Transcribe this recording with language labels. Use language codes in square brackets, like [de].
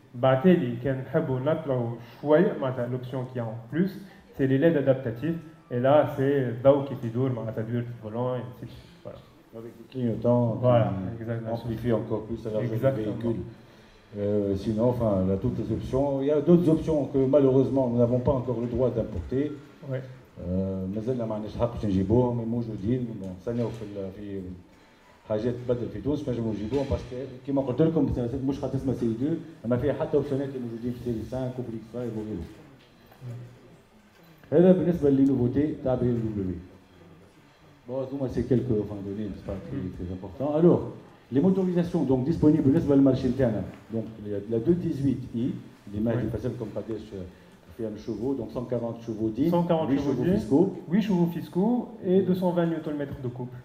[fr] L'option qu'il y a en plus, c'est les LED adaptatifs. Et là, c'est Dao qui fait dur, volant, et ainsi de suite. Voilà. Avec des clignotants, voilà, qui amplifient encore plus la largeur du véhicule. Sinon, enfin, il y a toutes les options. Il y a d'autres options que malheureusement nous n'avons pas encore le droit d'importer. Ouais. [ar] مازلنا ما عندناش حق باش نجيبوهم موجودين نستناو في حاجات تبدل في تونس نجموا نجيبوهم باسكو كيما قلت لكم مش خاطر سيري 2 اما فيها حتى اوبسيونات اللي موجودين في سيري 5 وفي 5 وغيره. هذا بالنسبه للنوفوتي تاع بي ام دبليو. [fr] Bon, c'est quelques données, c'est pas très important. Alors, les motorisations donc disponibles [ar] بالنسبه للمارشي نتاعنا. [fr] Donc la 218i [ar] اللي ماهي فاسل كوم قداش [fr] فيها chevaux, donc 140 chevaux dits, 140 8 chevaux chevaux dits. fiscaux, 8 chevaux fiscaux et 220 Nm de couple.